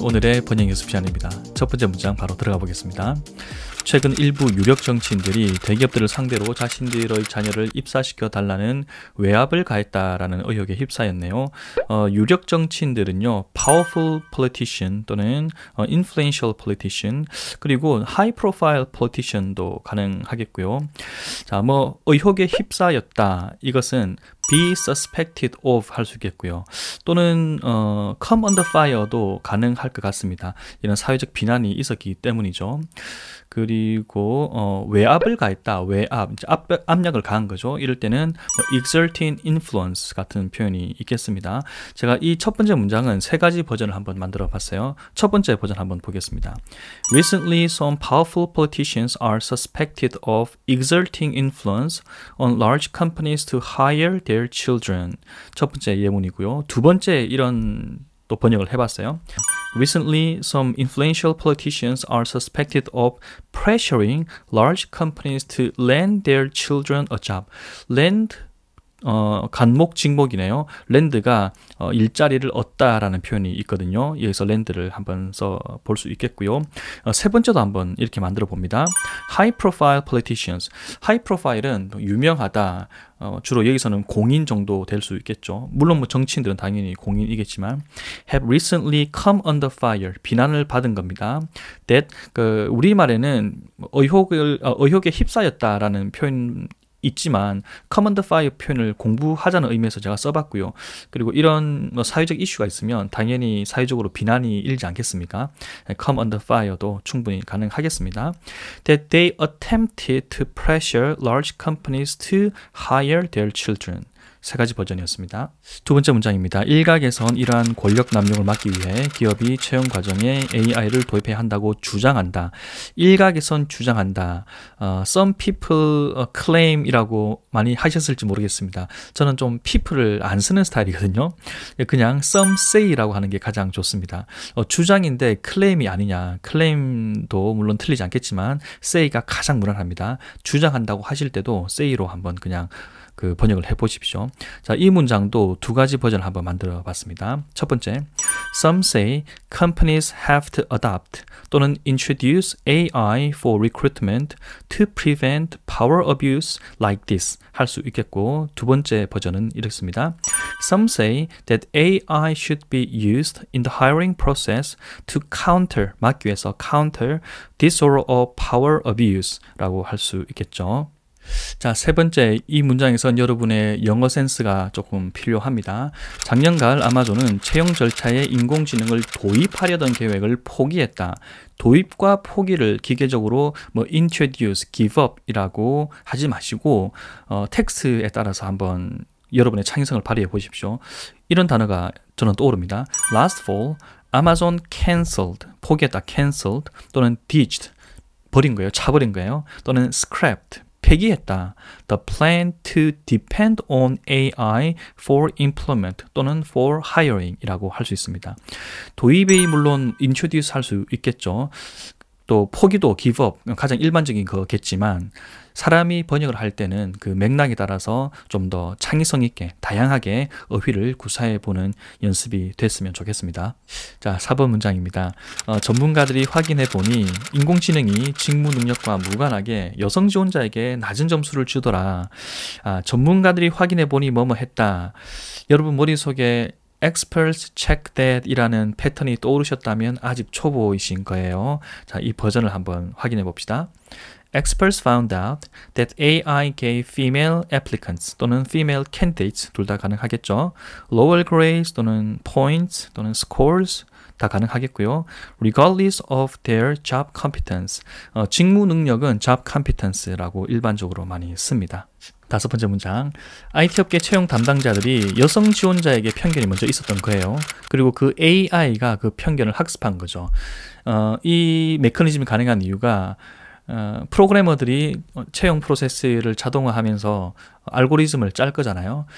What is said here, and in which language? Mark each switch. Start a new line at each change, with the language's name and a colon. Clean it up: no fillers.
Korean: 오늘의 번역 연습 시간입니다. 첫 번째 문장 바로 들어가 보겠습니다. 최근 일부 유력 정치인들이 대기업들을 상대로 자신들의 자녀를 입사시켜 달라는 외압을 가했다라는 의혹에 휩싸였네요. 유력 정치인들은요,
English: powerful politician
Korean: 또는
English: influential politician,
Korean: 그리고
English: high profile politician
Korean: 도 가능하겠고요. 자, 의혹에 휩싸였다. 이것은
English: be suspected of
Korean: 할 수 있겠고요. 또는
English: come under fire
Korean: 도 가능할 것 같습니다. 이런 사회적 비난이 있었기 때문이죠. 그리고 외압을 가했다. 외압, 압력을 가한 거죠. 이럴 때는
English: exerting influence
Korean: 같은 표현이 있겠습니다. 제가 이 첫 번째 문장은 세 가지 버전을 한번 만들어 봤어요. 첫 번째 버전 한번 보겠습니다.
English: Recently, some powerful politicians are suspected of exerting influence on large companies to hire their children.
Korean: 첫 번째 예문이고요. 두 번째 이런 또 번역을 해봤어요.
English: Recently, some influential politicians are suspected of pressuring large companies to lend their children a job. lend
Korean: 간목 직목이네요. 랜드가 일자리를 얻다라는 표현이 있거든요. 여기서 랜드를 한번 써볼 수 있겠고요. 세 번째도 한번 이렇게 만들어 봅니다.
English: High profile politicians.
Korean: High profile은 유명하다. 주로 여기서는 공인 정도 될 수 있겠죠. 물론 정치인들은 당연히 공인이겠지만
English: have recently come under fire.
Korean: 비난을 받은 겁니다.
English: That
Korean: 우리말에는 의혹에 휩싸였다라는 표현 있지만
English: come under fire
Korean: 표현을 공부하자는 의미에서 제가 써봤고요. 그리고 이런 사회적 이슈가 있으면 당연히 사회적으로 비난이 일지 않겠습니까?
English: come under fire
Korean: 도 충분히 가능하겠습니다.
English: That they attempted to pressure large companies to hire their children.
Korean: 세 가지 버전이었습니다. 두 번째 문장입니다. 일각에선 이러한 권력 남용을 막기 위해 기업이 채용 과정에 AI를 도입해야 한다고 주장한다. 일각에선 주장한다.
English: Some people claim
Korean: 이라고 많이 하셨을지 모르겠습니다. 저는 좀 people을 안 쓰는 스타일이거든요. 그냥
English: some say
Korean: 라고 하는 게 가장 좋습니다. 주장인데
English: claim
Korean: 이 아니냐. claim도 물론 틀리지 않겠지만
English: say
Korean: 가 가장 무난합니다. 주장한다고 하실 때도
English: say
Korean: 로 한번 그냥 번역을 해보십시오. 자, 이 문장도 두 가지 버전을 한번 만들어 봤습니다.
English: 첫 번째, Some say companies have to adopt
Korean: 또는
English: introduce AI for recruitment to prevent power abuse like this
Korean: 할 수 있겠고, 두 번째 버전은 이렇습니다.
English: Some say that AI should be used in the hiring process to counter,
Korean: 막기 위해서
English: counter this sort of power abuse
Korean: 라고 할 수 있겠죠. 자, 세 번째, 이 문장에선 여러분의 영어 센스가 조금 필요합니다. 작년 가을 아마존은 채용 절차에 인공지능을 도입하려던 계획을 포기했다. 도입과 포기를 기계적으로
English: introduce, give up
Korean: 이라고 하지 마시고 텍스트에 따라서 한번 여러분의 창의성을 발휘해 보십시오. 이런 단어가 저는 떠오릅니다.
English: Last fall, Amazon canceled,
Korean: 포기했다,
English: canceled,
Korean: 또는
English: ditched,
Korean: 버린 거예요, 차버린 거예요, 또는
English: scrapped,
Korean: 폐기했다.
English: The plan to depend on AI for employment
Korean: 또는
English: for hiring
Korean: 이라고 할 수 있습니다. 도입이 물론
English: introduce
Korean: 할 수 있겠죠. 또 포기도
English: give up,
Korean: 가장 일반적인 거겠지만 사람이 번역을 할 때는 그 맥락에 따라서 좀 더 창의성 있게 다양하게 어휘를 구사해 보는 연습이 됐으면 좋겠습니다. 자, 4번 문장입니다. 전문가들이 확인해 보니 인공지능이 직무 능력과 무관하게 여성 지원자에게 낮은 점수를 주더라. 전문가들이 확인해 보니 뭐뭐 했다. 여러분 머릿속에
English: experts check that
Korean: 이라는 패턴이 떠오르셨다면 아직 초보이신 거예요. 자, 이 버전을 한번 확인해 봅시다.
English: Experts found out that AI gave female applicants
Korean: 또는
English: female candidates
Korean: 둘 다 가능하겠죠.
English: lower grades
Korean: 또는
English: points
Korean: 또는
English: scores
Korean: 다 가능하겠고요.
English: regardless of their job competence.
Korean: 직무 능력은
English: job competence
Korean: 라고 일반적으로 많이 씁니다. 다섯 번째 문장. IT업계 채용 담당자들이 여성 지원자에게 편견이 먼저 있었던 거예요. 그리고 그 AI가 그 편견을 학습한 거죠. 이 메커니즘이 가능한 이유가 프로그래머들이 채용 프로세스를 자동화하면서 알고리즘을 짤 거잖아요.